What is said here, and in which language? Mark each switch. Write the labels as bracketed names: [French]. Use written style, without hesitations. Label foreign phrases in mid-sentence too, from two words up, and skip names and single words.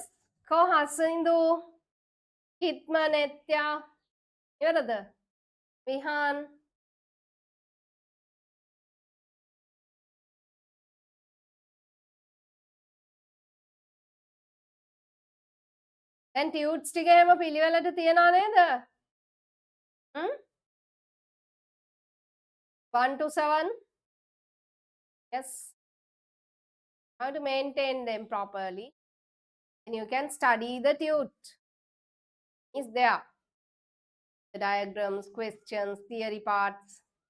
[Sinhala] Ko Hasindu. Hitmanetya. Yorada. Vihan. [English] And tutes [Sinhala] ටික එහෙම පිළිවෙලට තියනවා නේද? [English] 1 to 7. Yes. How to maintain them properly. And you can study the tute. Is there. The diagrams, questions, theory parts.